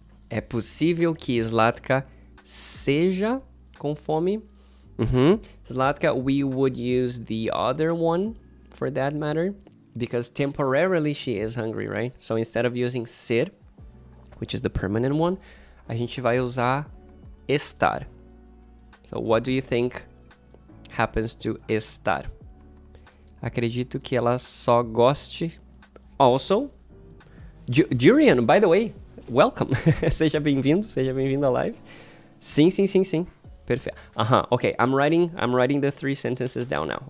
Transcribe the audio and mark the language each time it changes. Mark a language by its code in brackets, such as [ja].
[pt] É possível que Zlatka seja com fome. [en] Zlatka, we would use the other one for that matter, because temporarily she is hungry, right? So instead of using ser, which is the permanent one, [pt] a gente vai usar estar. [en] So what do you think happens to estar? [pt] Acredito que ela só goste. [en] Also, Durian, by the way, welcome. [pt] Seja bem-vindo à live. Sim. Perfeito. [en] Okay, I'm writing the 3 sentences down now.